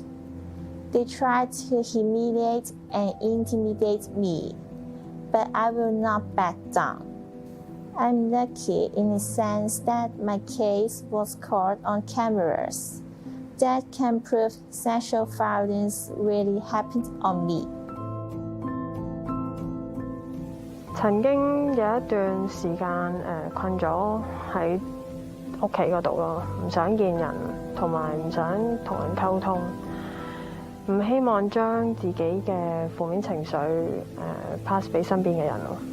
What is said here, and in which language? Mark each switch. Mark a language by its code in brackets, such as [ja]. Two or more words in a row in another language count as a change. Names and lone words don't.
[en] They tried to humiliate and intimidate me, but I will not back down. I'm lucky in the sense that my case was caught on cameras. That can prove sexual violence really happened on me. [yue] 曾經有一段時間困咗喺屋企嗰度咯，唔想見人，同埋唔想同人溝通，唔希望將自己嘅負面情緒pass 俾身邊嘅人咯。